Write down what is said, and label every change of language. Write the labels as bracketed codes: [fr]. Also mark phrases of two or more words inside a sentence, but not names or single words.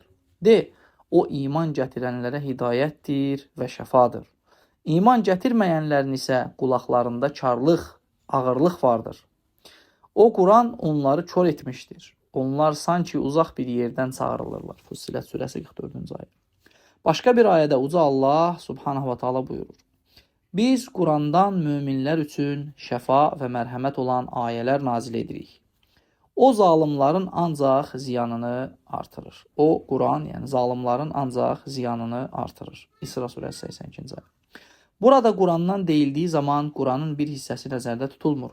[az] O iman gətirənlərə hidayətdir və şəfadır. İman gətirməyənlərin isə qulaqlarında karlıq, ağırlıq vardır. O Quran onları kör etmişdir. Onlar sanki uzaq bir yerdən çağırılırlar. Fussilət surəsi 44-cü ayə. Başqa bir ayədə uca Allah [ar] سبحانه وتعالى [az] buyurur. Biz Qurandan möminlər üçün şəfa və mərhəmət olan ayələr nazil edirik. O zalimların ancaq ziyanını artırır. O Quran, yəni zalimların ancaq ziyanını artırır. İsra surəsi 82-ci ayə. Burada Qurandan deyildiyi zaman Quranın bir hissəsi nəzərdə tutulmur.